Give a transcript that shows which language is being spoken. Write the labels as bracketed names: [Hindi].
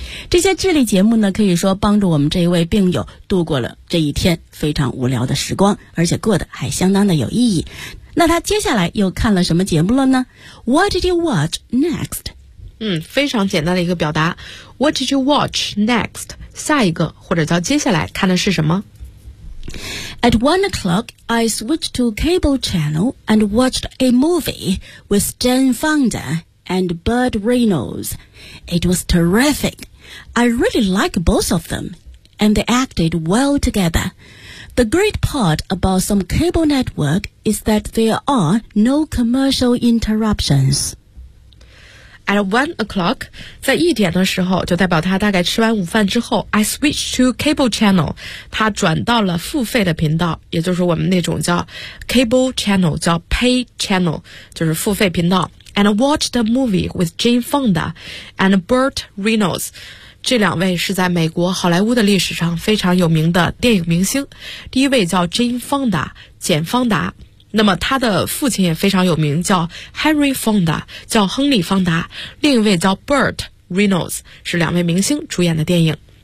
[Chinese] 这些智力节目呢可以说帮助我们这一位病友度过了这一天非常无聊的时光，而且过得还相当的有意义。那他接下来又看了什么节目了呢？ [English] What did you watch next? [Chinese] 非常简单的一个表达， [English] What did you watch next? [Chinese] 下一个或者叫接下来看的是什么？ [English] At 1 o'clock, I switched to cable channel and watched a movie with Jane Fonda and Burt Reynolds. It was terrific. I really like both of them, and they acted well together. The great part about some cable network is that there are no commercial interruptions. At 1 o'clock, [Chinese] 在一点的时候就代表他大概吃完午饭之后， [English] I switched to cable channel, [Chinese] 他转到了付费的频道，也就是我们那种叫 cable channel, 叫 pay channel, 就是付费频道。 [English] And watched a movie with Jane Fonda and Burt Reynolds. [Chinese] 这两位是在美国好莱坞的历史上非常有名的电影明星。第一位叫 Jane Fonda, 简方达。那么他的父亲也非常有名，叫 Henry Fonda, 叫亨利方达。另一位叫 Burt Reynolds, 是两位明星主演的电影。